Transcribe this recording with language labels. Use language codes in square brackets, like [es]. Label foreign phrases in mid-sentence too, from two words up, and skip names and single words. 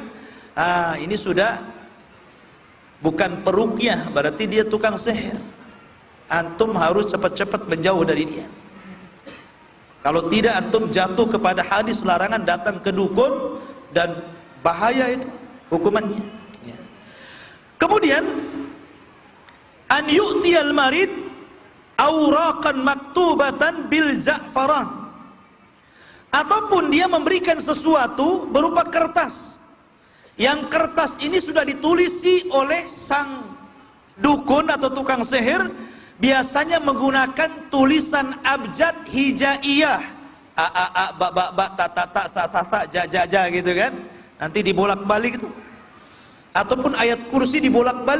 [id] Ini sudah bukan peruqyah, berarti dia tukang sihir. Antum harus cepat-cepat menjauh dari dia. Kalau tidak, antum jatuh kepada hadis larangan datang ke dukun, dan bahaya itu hukumannya. Ya. [ar] Kemudian أن يعطي المريض أوراقا مكتوبة بالزعفران, [id] ataupun dia memberikan sesuatu berupa kertas, yang kertas ini sudah ditulisi oleh sang dukun atau tukang sihir, biasanya menggunakan tulisan abjad hijaiyah, ja gitu kan, nanti dibolak-balik itu, ataupun ayat kursi dibolak-balik.